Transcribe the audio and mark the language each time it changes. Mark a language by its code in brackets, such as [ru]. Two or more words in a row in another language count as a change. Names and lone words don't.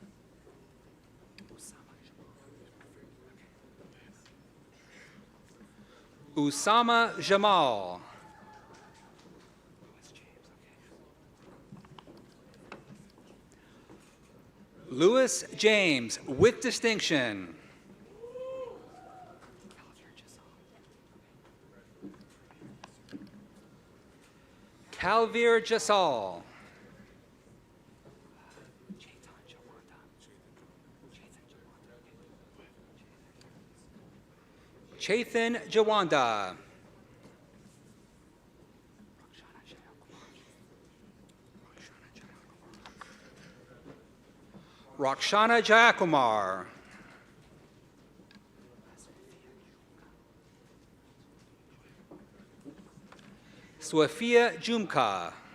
[en] Usama Jamal. Louis James, with distinction. Calvir Jasal. Chethan Jawanda. Rakshana Jayakumar. Swafia Jumka.